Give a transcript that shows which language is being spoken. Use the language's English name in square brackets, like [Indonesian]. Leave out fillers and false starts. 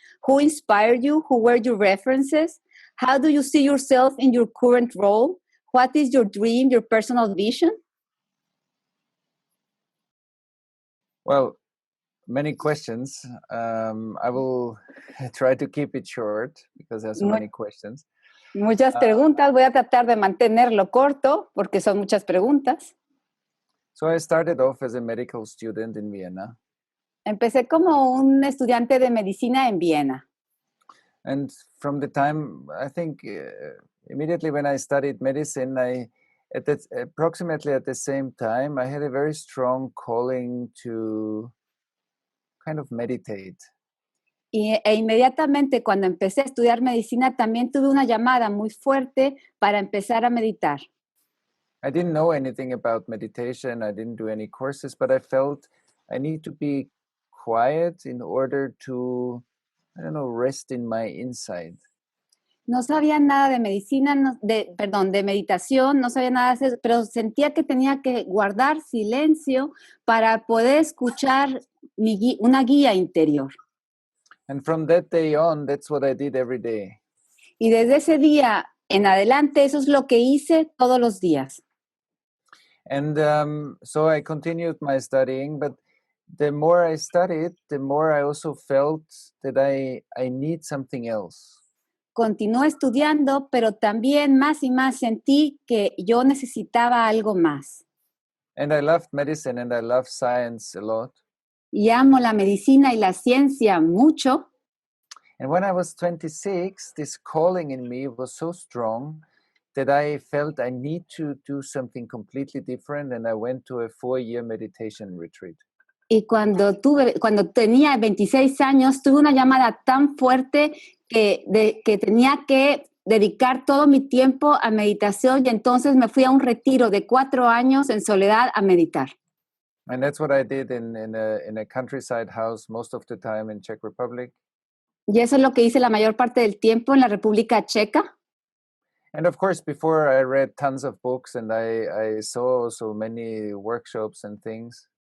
[English] Who inspired you? Who were your references? How do you see yourself in your current role? What is your dream, your personal vision? Well, many questions. I will try to keep it short because there are so many questions. [Spanish] Muchas preguntas. Voy a tratar de mantenerlo corto porque son muchas preguntas. [English] So I started off as a medical student in Vienna. [Spanish] Empecé como un estudiante de medicina en Viena. [English] And from the time, I think, immediately when I studied medicine, approximately at the same time, I had a very strong calling to kind of meditate. [Spanish] E inmediatamente cuando empecé a estudiar medicina también tuve una llamada muy fuerte para empezar a meditar. [English] I didn't know anything about meditation. I didn't do any courses, but I felt I need to be quiet in order to, rest in my inside. [Spanish] No sabía nada de medicina, de meditación, no sabía nada de eso, pero sentía que tenía que guardar silencio para poder escuchar una guía interior. [English] And from that day on, that's what I did every day. [Spanish] Y desde ese día en adelante, eso es lo que hice todos los días. [English] And so I continued my studying, but the more I studied, the more I also felt that I need something else. [Spanish] Continué estudiando, pero también más y más sentí que yo necesitaba algo más. [English] And I loved medicine and I loved science a lot. [Spanish] Y amo la medicina y la ciencia mucho. [English] And when I was 26, this calling in me was so strong that I felt I need to do something completely different, and I went to a 4-year meditation retreat. [Spanish] Y cuando tenía 26 años, tuve una llamada tan fuerte que tenía que dedicar todo mi tiempo a meditación, y entonces me fui a un retiro de 4 años en soledad a meditar. [English] And that's what I did in a countryside house most of the time in Czech Republic. [Spanish] Y eso es lo que hice la mayor parte del tiempo en la República Checa. [English] And of course, before I read tons of books and I saw so many workshops and things.